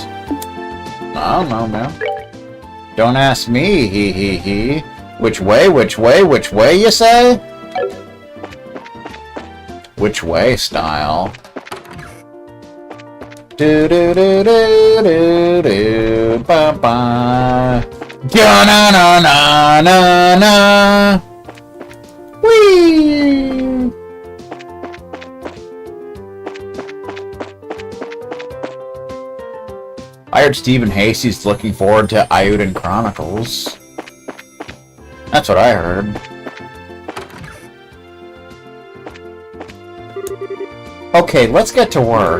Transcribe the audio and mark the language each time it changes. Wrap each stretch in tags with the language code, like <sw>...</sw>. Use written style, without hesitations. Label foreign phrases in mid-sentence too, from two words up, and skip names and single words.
<en>I don't know, man. Don't ask me, he. Which way, you say? Which way style? Do do do do do do ba ba. Ja na na na na na. Whee! I heard Stephen Hasey's looking forward to Ayuden Chronicles. That's what I heard. Okay, let's get to work.</en>